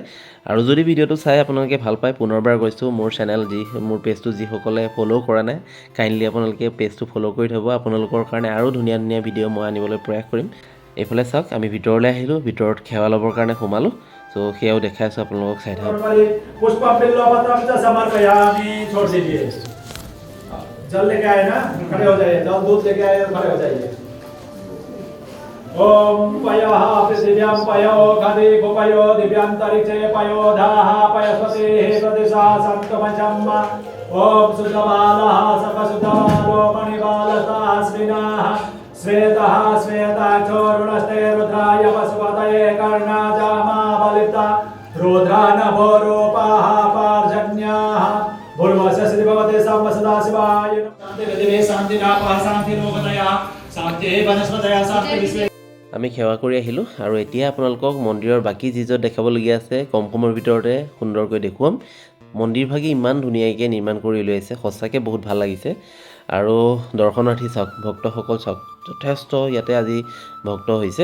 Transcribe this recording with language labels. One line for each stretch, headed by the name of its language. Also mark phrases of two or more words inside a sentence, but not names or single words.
Assamese: আৰু যদি ভিডিঅ'টো চাই আপোনালোকে ভাল পায়, পুনৰবাৰ কৈছোঁ, মোৰ পেজটো যিসকলে ফ'ল' কৰা নাই, কাইণ্ডলি আপোনালোকে পেজটো ফ'ল' কৰি থ'ব। আপোনালোকৰ কাৰণে আৰু ধুনীয়া ধুনীয়া ভিডিঅ' মই আনিবলৈ প্ৰয়াস কৰিম। এইফালে চাওক, আমি ভিতৰলৈ আহিলোঁ, ভিতৰত সেৱা ল'বৰ কাৰণে সোমালোঁ। সেয়াও দেখাই আছোঁ, আপোনালোকক চাই থাকক।
Hindi: जल लेके आए ना, खड़े हो जाइए। जल दूध लेके आए, खड़े हो जाइए।
Sanskrit: ओम पयो दिव्यां पयो गदे गोपयो दिव्यांतरिक्षे पयो धाः पयस्वते प्रदिशा सप्तमचम्। ओम सुधबालः सकसुधबालो मणिबालस्तास्मिनः श्वेतः श्वेताक्षो रुणस्ते रुद्राय वसुपतये कर्णाजामा बलिता रुद्रानभो रूपाः पार्जन्याः भूर्भुवस्य श्री भगवते सदाशिवाय शांति विधिवे शांति रापः शांति रोगदया शांति वनस्पतया शांति विश्वे।
Assamese: আমি সেৱা কৰি আহিলোঁ, আৰু এতিয়া আপোনালোকক মন্দিৰৰ বাকী যি য'ত দেখাবলগীয়া আছে কম সময়ৰ ভিতৰতে সুন্দৰকৈ দেখুৱাম। মন্দিৰভাগেই ইমান ধুনীয়াকৈ নিৰ্মাণ কৰি উলিয়াইছে, সঁচাকৈ বহুত ভাল লাগিছে। আৰু দৰ্শনাৰ্থী চাওক, ভক্তসকল চাওক, যথেষ্ট ইয়াতে আজি ভক্ত হৈছে।